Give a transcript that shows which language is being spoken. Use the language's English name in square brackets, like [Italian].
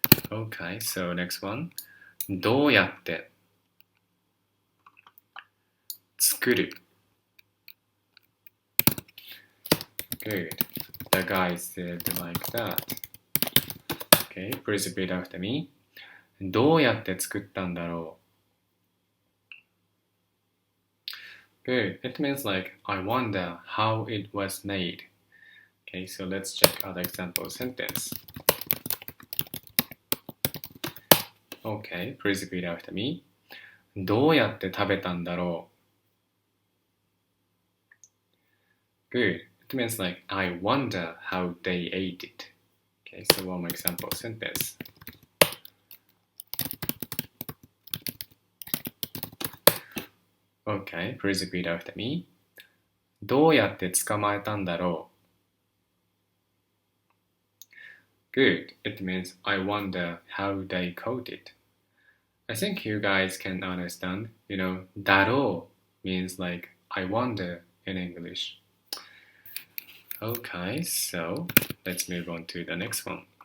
[English] Okay, so next one. [Japanese] どうやって作る. [English] Good. The guy said like that. Okay, please repeat after me. [Japanese] どうやって作ったんだろう. [English] Good. It means like I wonder how it was made. Okay, so let's check other example sentence. Okay, please repeat after me. [Japanese] どうやって食べたんだろう. [English] Good. It means like I wonder how they ate it. Okay, so one more example sentence. Okay, please repeat after me. [Japanese] どうやって捕まえたんだろう. [English] Good. It means I wonder how they caught it. I think you guys can understand, you know, だろう means like I wonder in English. Okay, so let's move on to the next one.